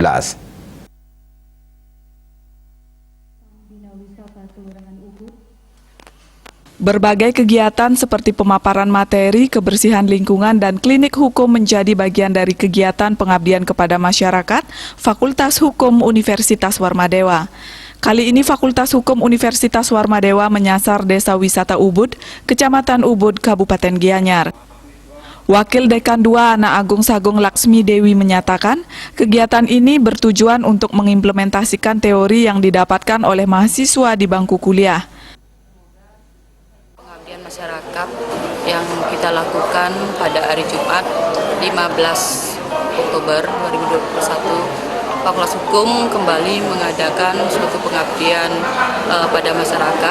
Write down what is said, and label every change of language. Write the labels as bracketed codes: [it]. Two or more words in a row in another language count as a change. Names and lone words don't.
[id] Berbagai kegiatan seperti pemaparan materi, kebersihan lingkungan, dan klinik hukum menjadi bagian dari kegiatan pengabdian kepada masyarakat Fakultas Hukum Universitas Warmadewa. Kali ini Fakultas Hukum Universitas Warmadewa menyasar Desa Wisata Ubud, Kecamatan Ubud, Kabupaten Gianyar. Wakil Dekan 2 Ana Agung Sagung Laksmi Dewi menyatakan, kegiatan ini bertujuan untuk mengimplementasikan teori yang didapatkan oleh mahasiswa di bangku kuliah. Masyarakat yang kita lakukan pada hari Jumat 15 Oktober 2021, Fakultas Hukum kembali mengadakan suatu pengabdian pada masyarakat.